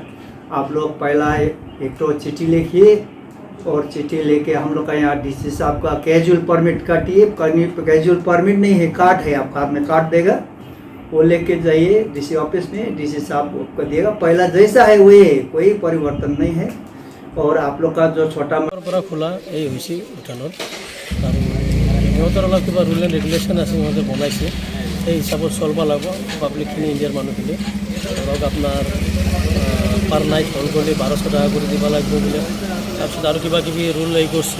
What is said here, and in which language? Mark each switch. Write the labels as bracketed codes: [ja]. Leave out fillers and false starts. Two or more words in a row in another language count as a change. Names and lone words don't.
[hi] आप लोग पहला एक तो चिट्ठी लिखिए और चिट्ठी लेके हम लोग का यहाँ डीसी साहब का [en] casual permit [hi] काटिए। [en] casual permit [hi] नहीं है, कार्ड है, आपका हाथ में कार्ड देगा, वो लेके जाइए [en] DC office [hi] में, डीसी साहब आपको दिएगा। पहला जैसा है वही है, कोई परिवर्तन नहीं है। और आप लोग का जो छोटा [as] পৰা খোলা এই হৈছে ভূটানত আৰু সিহঁতৰ অলপ কিবা [en] rule and regulation [as] আছে, সিহঁতে বনাইছে, সেই হিচাপত চলিব লাগিব পাব্লিকখিনি, ইণ্ডিয়াৰ মানুহখিনি। ধৰক আপোনাৰ [en] per night [as] হ'ল গ'লে 1200 টকা কৰি দিব লাগিব বোলে। তাৰপিছত আৰু কিবা কিবি ৰুল হেৰি কৰিছে।